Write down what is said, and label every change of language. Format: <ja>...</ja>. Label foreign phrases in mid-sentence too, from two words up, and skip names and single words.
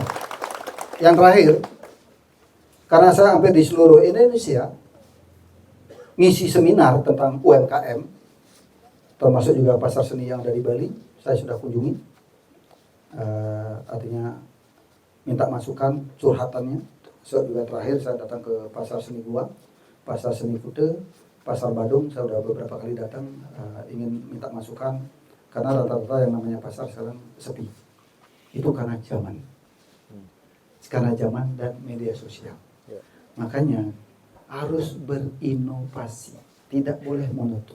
<id>Yang terakhir, karena saya hampir di seluruh Indonesia ngisi seminar tentang UMKM, termasuk juga pasar seni yang dari Bali, saya sudah kunjungi. Artinya minta masukan, curhatannya. Saya juga terakhir saya datang ke pasar seni Gua, pasar seni Kute, pasar Badung, saya sudah beberapa kali datang ingin minta masukan, karena rata-rata yang namanya pasar sekarang sepi. Itu karena zaman. Karena zaman dan media sosial. Ya. Makanya harus berinovasi, tidak boleh monoton.</id>